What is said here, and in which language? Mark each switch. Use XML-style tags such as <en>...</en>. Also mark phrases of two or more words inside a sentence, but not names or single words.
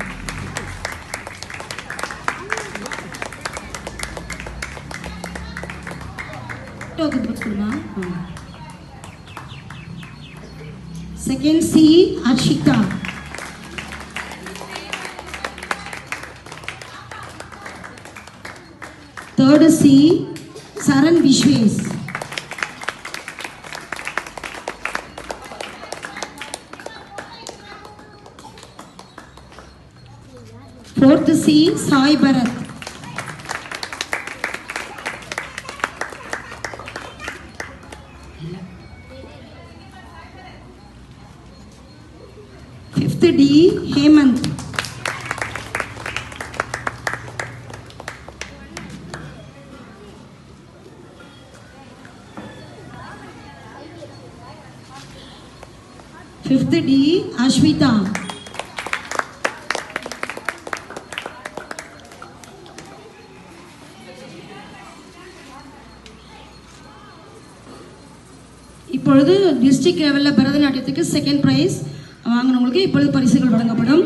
<en>Second C Arshita. Third C Charan Vishwes. Fourth C Sai Bharat. Fifth D Hemant. Fifth D Ashwita.</en> <ta>இப்பொழுது</ta> <en>district levelil</en> <ta>பரதநாட்டியத்துக்கு</ta> <en>second prize</en> <ta>வாங்கினவங்களுக்கு இப்பொழுது பரிசுகள் வழங்கப்படும்.</ta>